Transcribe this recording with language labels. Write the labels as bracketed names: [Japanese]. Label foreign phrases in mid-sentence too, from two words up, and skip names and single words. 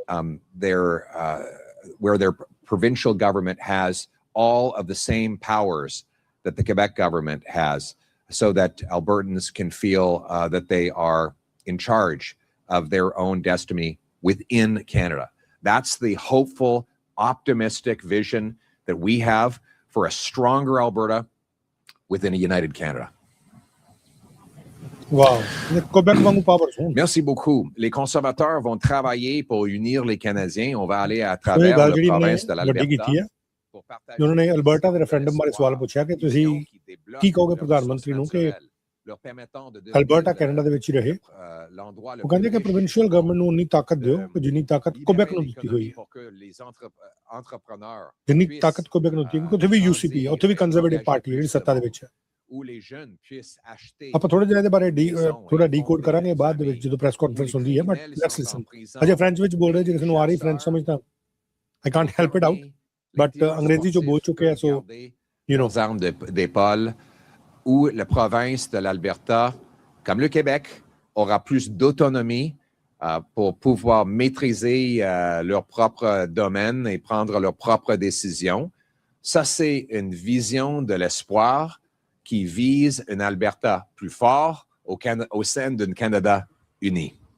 [English] their provincial government has all of the same powers that the Quebec government has, so that Albertans can feel that they are in charge of their own destiny within Canada. That's the hopeful, optimistic vision that we have for a stronger Alberta within a united Canada. Wow. [French] Merci beaucoup. Les conservateurs vont travailler pour unir les Canadiens. On va aller à travers la province de l'Alberta. [Punjabi] ਉਹਨਾਂ ਨੇ ਅਲਬਰਟਾ ਦੇ ਰੈਫਰੈਂਡਮ ਬਾਰੇ ਸਵਾਲ ਪੁੱਛਿਆ ਕਿ ਤੁਸੀਂ ਕੀ ਕਹੋਗੇ ਪ੍ਰਧਾਨ ਮੰਤਰੀ ਨੂੰ ਕਿ ਅਲਬਰਟਾ ਕੈਨੇਡਾ ਦੇ ਵਿੱਚ ਹੀ ਰਹੇ। ਉਹ ਕਹਿੰਦੇ ਕਿ [English] provincial government [Punjabi] ਨੂੰ ਉਨੀ ਤਾਕਤ ਦਿਓ ਕਿ ਜਿੰਨੀ ਤਾਕਤ ਕੁਬੈਕ ਨੂੰ ਦਿੱਤੀ ਹੋਈ ਹੈ, ਜਿੰਨੀ ਤਾਕਤ ਕੁਬੈਕ ਨੂੰ ਦਿੱਤੀ, ਕਿਉਂਕਿ ਉੱਥੇ ਵੀ ਯੂਸੀਪੀ ਹੈ, ਉੱਥੇ ਵੀ [English] conservative party [Punjabi] ਜਿਹੜੀ ਸੱਤਾ ਦੇ ਵਿੱਚ ਹੈ। ਆਪਾਂ ਥੋੜੇ ਦਿਨਾਂ ਦੇ ਬਾਰੇ ਥੋੜਾ ਡੀਕੋਡ ਕਰਾਂਗੇ ਬਾਅਦ ਦੇ ਵਿੱਚ ਜਦੋਂ [English] press conference [Punjabi] ਹੁੰਦੀ ਹੈ, [English] but let's listen. [Punjabi] ਅਜੇ ਫ੍ਰੈਂਚ ਵਿੱਚ ਬੋਲ ਰਹੇ, ਜੇ ਕਿਸੇ ਨੂੰ ਆ ਰਹੀ ਫ੍ਰੈਂਚ ਸਮਝ ਤਾਂ [English] I can't help it out, [Punjabi] ਬਟ ਅੰਗਰੇਜ਼ੀ ਚੋਂ ਬੋਲ ਚੁੱਕੇ ਆ, [English] so you know [French] d'épaule où la province de l'Alberta, comme le Québec, aura plus d'autonomie pour pouvoir maîtriser leur propre domaine et prendre leurs propres décisions. Ça, c'est une vision de l'espoir qui vise un Alberta plus fort au sein d'un Canada uni.